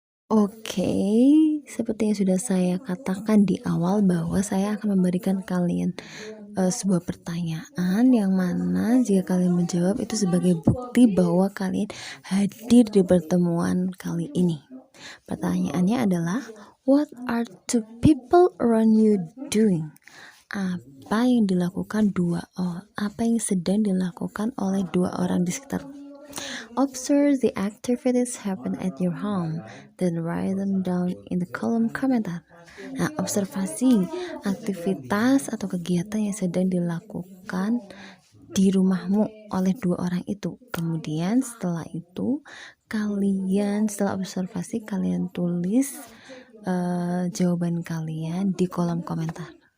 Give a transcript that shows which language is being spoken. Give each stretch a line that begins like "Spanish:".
Indonesian: Oke, seperti yang sudah saya katakan di awal bahwa saya akan memberikan kalian sebuah pertanyaan yang mana jika kalian menjawab itu sebagai bukti bahwa kalian hadir di pertemuan kali ini. Pertanyaannya adalah,
English: what are two people around you doing?
Indonesian: Apa yang sedang dilakukan oleh 2 orang di sekitar?
English: Observe the activities happen at your home, then write them down in the
Indonesian: kolom komentar. Nah, observasi aktivitas atau kegiatan yang sedang dilakukan di rumahmu oleh 2 orang itu. Kemudian setelah itu setelah observasi kalian tulis jawaban kalian di kolom komentar.